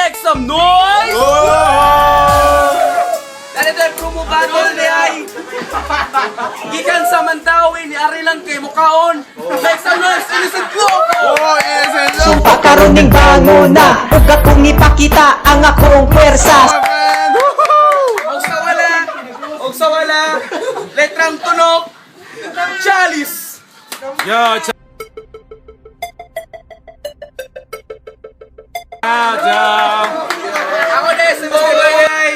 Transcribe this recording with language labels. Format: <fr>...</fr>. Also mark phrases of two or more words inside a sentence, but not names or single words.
<en>some noise!</en> <ceb>Dali tayo promo battle ni ay gikan sa Mandawi ni Ari lang kay Mukaon.</ceb> <en>Make some noise, Innocent Loco!</en> <ceb>Sumpa karon ning banguna, ug akong ipakita ang akong pwersa. Og sa wala, letrang tunog, Chalice! Yo, Ako din, si Bobay!</ceb>